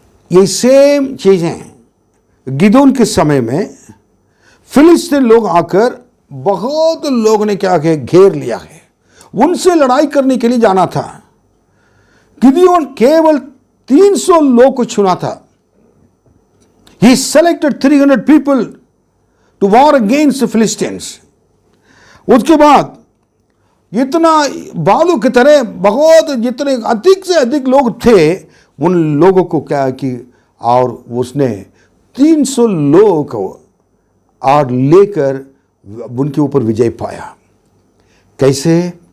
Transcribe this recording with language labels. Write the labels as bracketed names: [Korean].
[Hindi] ये सेम चीजें गिदोन के समय में फिलिस्तीन लोग आकर बहुत लोग ने क्या किया, घेर लिया है, उनसे लड़ाई करने के लिए जाना था। गिदोन केवल 300 लोग को चुना था। [English] He selected 300 people to war against the Philistines. [Hindi] उसके बाद इतना बालू की तरह बहुत जितने अधिक से अधिक लोग थे, उन लोगों को क्या कि, और उसने 300 लोगों को और लेकर उनके ऊपर विजय पाया। कैसे?